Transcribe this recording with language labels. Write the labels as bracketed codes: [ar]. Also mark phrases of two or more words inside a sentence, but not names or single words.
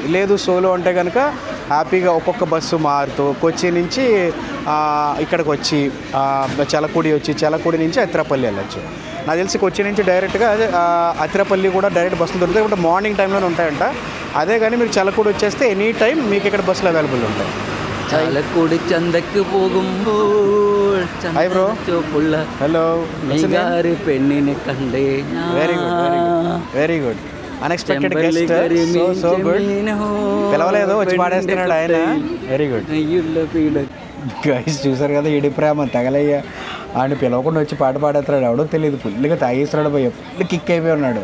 [te] లేదు సోలో అంటే కనుక హ్యాపీగా ఒక్కొక్క బస్సు మారుతూ కొచ్చి నుంచి ఇక్కడికి వచ్చి చలకుడి వచ్చి చలకుడి నుంచి అతిరాపల్లి వెళ్ళచ్చు. నాకు తెలిసి కొచ్చి నుంచి డైరెక్ట్గా అతిరాపల్లి కూడా డైరెక్ట్ బస్సులు దొరుకుతాయి, ఇప్పుడు మార్నింగ్ టైంలోనే ఉంటాయంట. అదే కానీ మీరు చలకుడి వచ్చేస్తే [en] any time [te] మీకు ఇక్కడ బస్సులు అవైలబుల్ ఉంటాయి. [ml] ചാലക്കുടി ചന്തക്ക് പോകുമ്പോൾ [en] hi bro. హలో. [ml] പെണ്ണിനെ കണ്ടേ. [en] very good unexpected guest, so good. [te] పిలవలేదు, వచ్చి పాడేస్తున్నాడు ఆయన. [en] very good. [te] గైస్ చూసారు కదా, ఈడి ప్రేమ తగలయ్య. ఆయన పిలవకుండా వచ్చి పాట పాడేస్తాడు, ఎవడో తెలియదు, ఫుల్గా తాగేస్తున్నాడు భయ్య, [en] full kick [te] అయిపోయి ఉన్నాడు.